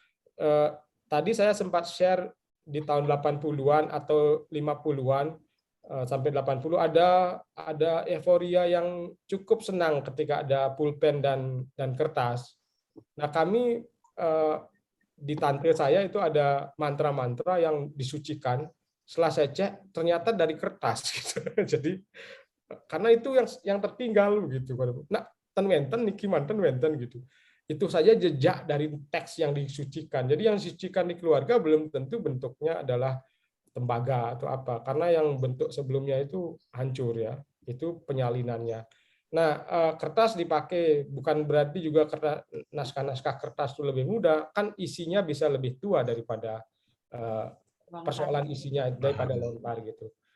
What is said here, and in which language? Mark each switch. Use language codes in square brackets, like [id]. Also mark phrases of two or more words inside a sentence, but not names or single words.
[id] Tadi saya sempat share di tahun 80-an atau 50-an sampai 80 ada euforia yang cukup senang ketika ada pulpen dan kertas. Nah, kami di tante saya itu ada mantra-mantra yang disucikan. Setelah saya cek ternyata dari kertas gitu. Jadi karena itu yang tertinggal gitu. Nah, [ban] ten wenten niki manten wenten gitu. [id] Itu saja jejak dari teks yang disucikan. Jadi yang disucikan di keluarga belum tentu bentuknya adalah tembaga atau apa, karena yang bentuk sebelumnya itu hancur ya, itu penyalinannya. Nah, kertas dipakai bukan berarti juga naskah-naskah kertas itu lebih mudah, kan isinya bisa lebih tua daripada persoalan isinya daripada lontar gitu.